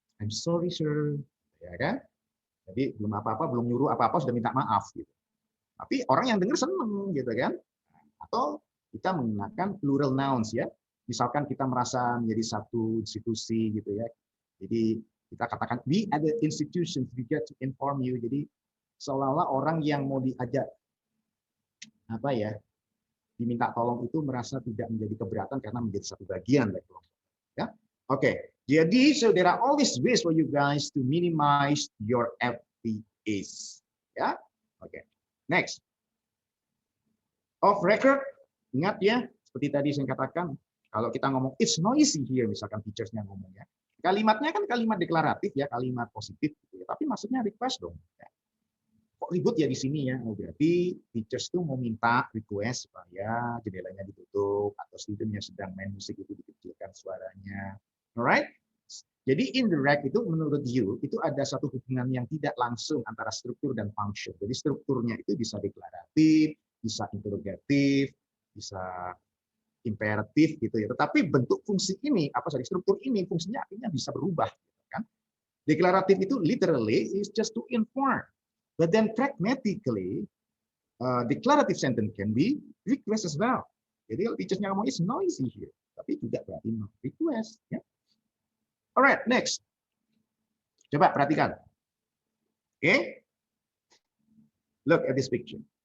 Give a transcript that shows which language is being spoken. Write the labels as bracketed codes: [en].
[en] I'm sorry sir, [id] ya kan? Jadi belum apa-apa, belum nyuruh apa-apa sudah minta maaf gitu. Tapi orang yang dengar seneng gitu kan? Atau kita menggunakan [en] plural nouns [id] ya. Misalkan kita merasa menjadi satu institusi gitu ya. Jadi kita katakan [en] we are the institutions, we get to inform you. [id] Jadi seolah-olah orang yang mau diajak apa ya, diminta tolong itu merasa tidak menjadi keberatan karena menjadi satu bagian dari kelompok. Ya, oke. Jadi [en] so there are all these ways for you guys to minimize your FPAs. Ya, oke. Next, off record. [id] Ingat ya, seperti tadi saya katakan, kalau kita ngomong [en] it's noisy here, [id] misalkan teachersnya ngomong ya, kalimatnya kan kalimat deklaratif ya, kalimat positif, gitu ya. Tapi maksudnya request dong. Ya. Kok ribut ya di sini ya? Oh, berarti teachers tuh mau minta request supaya jendelanya ditutup atau student yang sedang main musik itu dikecilkan suaranya. [en] Alright? [id] Jadi indirect itu menurut you itu ada satu hubungan yang tidak langsung antara struktur dan function. Jadi strukturnya itu bisa deklaratif, bisa interrogatif, bisa imperatif gitu ya. Tetapi bentuk fungsi ini, struktur ini fungsinya akhirnya bisa berubah, kan? Deklaratif itu [en] literally is just to inform. But then pragmatically, declarative sentence can be request as well. [id] Jadi kalau teachersnya ngomong [en] is noisy here, [id] tapi juga berarti [en] not request. Ya. Alright, next. [id] Coba perhatikan. [en] Okay. Look at this picture.